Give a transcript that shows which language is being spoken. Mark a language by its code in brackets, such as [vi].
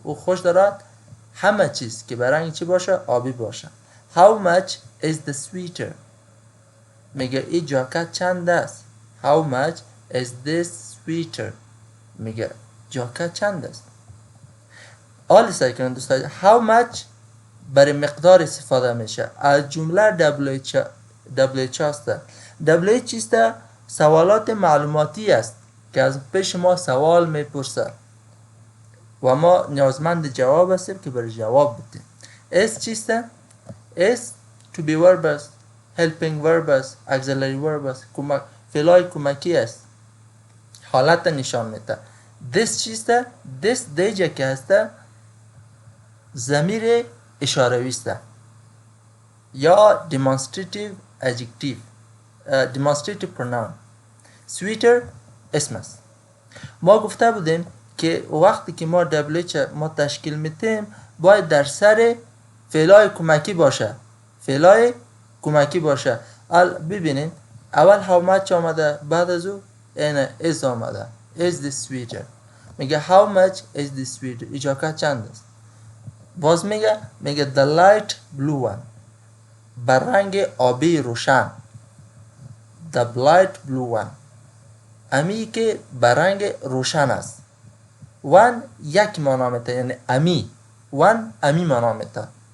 [fa] او خوش دارد همه چیز که برنگ چی باشه آبی باشه. [en] How much is the sweater؟ [fa] میگه این جاکت چند است. [en] How much is this sweater؟ [fa] میگه جاکت چند است. حالا سعی کنید دوستان how much برای مقدار استفاده میشه. از جمله WH است. WH چیست؟ سوالات معلوماتی است که از پیش ما سوال میپرسه و ما نیازمند جواب هستیم که برای جواب بدیم. S چیست؟ S to be verb است، helping verb است، auxiliary verb است، فعلای کمکی است، حالت نشان میده. This چیست؟ This دیجه که هست ضمیر اشاره است یا [en] demonstrative adjective، demonstrative pronoun. [fa] sweater اسم است. ما گفته بودیم که وقتی که ما WH ما تشکیل میتیم باید در سر فعلای کمکی باشه، فعلای کمکی باشه. ببینید اول how much آمده بعد از او این is آمده، [en] is the sweater. [fa] میگه [en] how much is the sweater؟ [fa] ایجاکت چند است. باز میگه [en] the light blue one، [fa] بر رنگ آبی روشن، the light blue one، امی که بر رنگ روشن است. one یک معنا میده یعنی امی، one امی معنا میده.